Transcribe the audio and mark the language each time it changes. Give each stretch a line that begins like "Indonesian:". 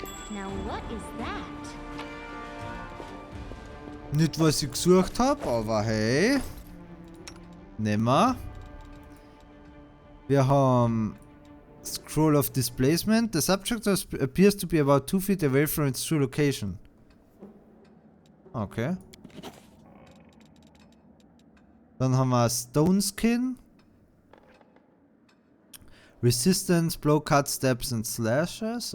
English: Now what is that?
German: Nicht, was ich gesucht habe, aber hey. Nehmen wir. Wir haben Scroll of Displacement.
English: The subject appears to be about 2 feet away from its true location. Okay.
German: Dann haben wir Stone Skin.
English: Resistance, blow, cut, steps and slashes.